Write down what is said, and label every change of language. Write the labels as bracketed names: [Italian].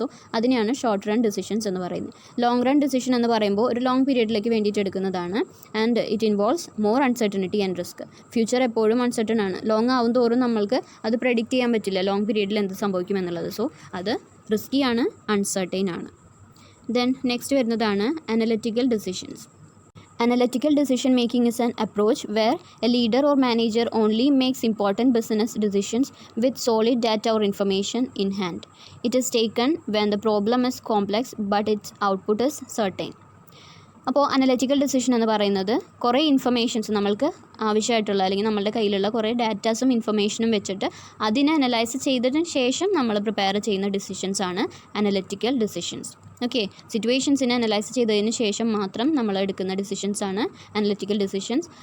[Malayalam] So അതിനെയാണ് short run decisions എന്ന് പറയുന്നത്. ലോങ് റൺ ഡിസിഷൻ എന്ന് പറയുമ്പോൾ ഒരു ലോങ് പീരീഡിലേക്ക് വേണ്ടിയിട്ട് എടുക്കുന്നതാണ്. [English] And it involves more uncertainty and risk. [Malayalam] Future എപ്പോഴും അൺസർട്ടൺ ആണ്. ലോങ് ആവും തോറും നമ്മൾക്ക് അത് പ്രെഡിക്റ്റ് ചെയ്യാൻ പറ്റില്ല ലോങ് പീരീഡിൽ എന്ത് സംഭവിക്കും എന്നുള്ളത്. സോ അത് റിസ്കിയാണ്, അൺസർട്ടൈൻ ആണ്. ദെൻ നെക്സ്റ്റ് വരുന്നതാണ് analytical decisions. [English] Analytical decision making is an approach where a leader or manager only makes important business decisions with solid data or information in hand. It is taken when the problem is complex but its output is certain. [Malayalam] അപ്പോൾ analytical decision എന്ന് പറയുന്നത് കുറേ informations നമ്മൾക്ക് ആവശ്യമായിട്ടുള്ള അല്ലെങ്കിൽ നമ്മളുടെ കയ്യിലുള്ള കുറേ ഡാറ്റാസും ഇൻഫർമേഷനും വെച്ചിട്ട് അതിനെ അനലൈസ് ചെയ്തതിന് ശേഷം നമ്മൾ പ്രിപ്പയർ ചെയ്യുന്ന ഡിസിഷൻസ് ആണ് അനലിറ്റിക്കൽ ഡിസിഷൻസ്. ഓക്കെ, സിറ്റുവേഷൻസിനെ അനലൈസ് ചെയ്തതിന് ശേഷം മാത്രം നമ്മൾ എടുക്കുന്ന ഡിസിഷൻസ് ആണ് അനലിറ്റിക്കൽ ഡിസിഷൻസ്.